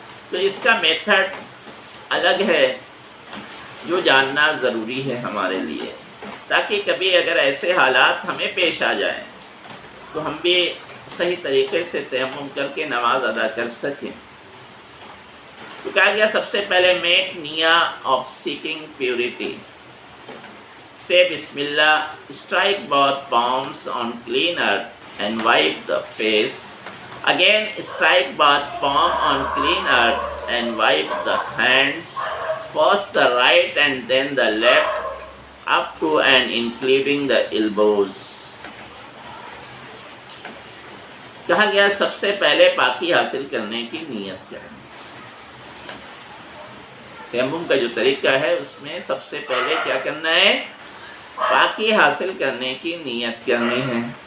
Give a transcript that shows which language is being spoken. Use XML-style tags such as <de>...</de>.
<ur>تو اس کا میتھڈ الگ ہے جو جاننا ضروری ہے ہمارے لیے، تاکہ کبھی اگر ایسے حالات ہمیں پیش آ جائیں تو ہم بھی صحیح طریقے سے تیمم کر کے نماز ادا کر سکیں. تو کہا گیا سب سے پہلے</ur> <en>Make نیا of seeking purity. Say Bismillah, strike both palms on clean earth and wipe the face. Again, strike both palm on clean earth and wipe the hands. First the right and then the left, up to and including the elbows.</en> <ur>کہا گیا سب سے پہلے پاکی حاصل کرنے کی نیت کریں. تیمم کا جو طریقہ ہے اس میں سب سے پہلے کیا کرنا ہے؟ پاکی حاصل کرنے کی نیت کرنی ہے.</ur>